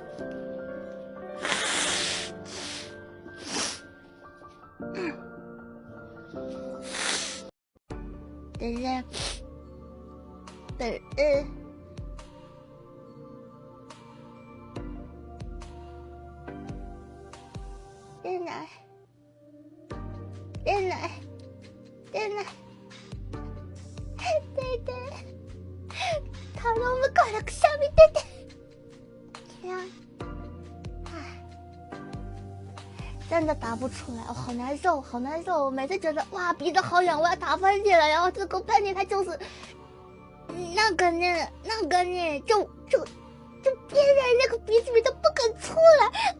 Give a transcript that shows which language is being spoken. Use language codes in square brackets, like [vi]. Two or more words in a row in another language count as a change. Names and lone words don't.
[zh] 等一下， [ja] 出ない出ない出ない出て頼むからくしゃみ出て。 [zh] 天啊，真的打不出来，我好难受，好难受。我每次觉得哇鼻子好痒，我要打喷嚏了，然后这个喷嚏它就是那个呢，就憋在那个鼻子里都不肯出来啊！